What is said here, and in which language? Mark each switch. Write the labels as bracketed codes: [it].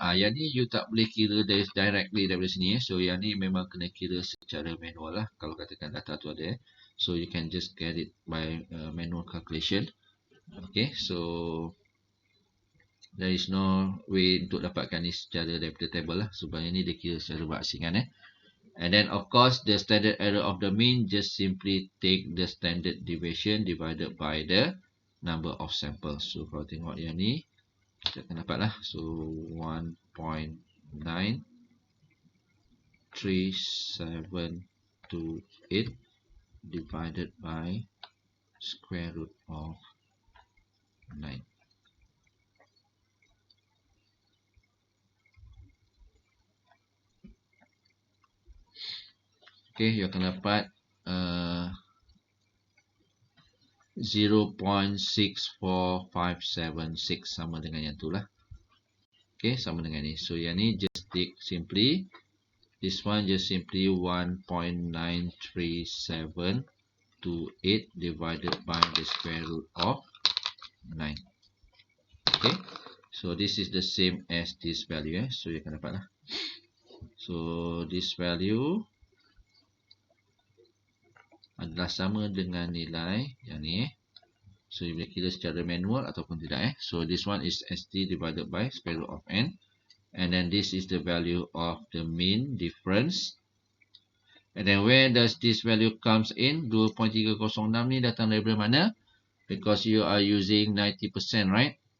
[ms] Yang ni you tak boleh kira directly daripada sini. So yang ni memang kena kira secara manual lah. Kalau katakan data tu ada. [en] So you can just get it by manual calculation. Okay, so there is no way [ms] untuk dapatkan ni secara daripada table lah. Sebab ni dia kira secara berasingan. [en] And then of course the standard error of the mean, just simply take the standard deviation divided by the number of samples. [ms] So kalau tengok yang ni, kita akan dapat lah. [en] So 1.93728 divided by square root of 9. [ms] Okay, you akan dapat 0.64576 sama dengan yang tu lah. [en] Okay, [ms] sama dengan ni. [en] So yang ni just take simply, this one just simply 1.93728 0.28 divided by the square root of 9. Okay, so this is the same as this value. [ms] So you akan dapat lah. [en] So this value [ms] adalah sama dengan nilai yang ni. So you boleh kira secara manual ataupun tidak. [en] So this one is ST divided by square root of n. And then this is the value of the mean difference. And then where does this value comes in? 2.306 [ms] ni datang daripada mana? [en] Because you are using 90%, right?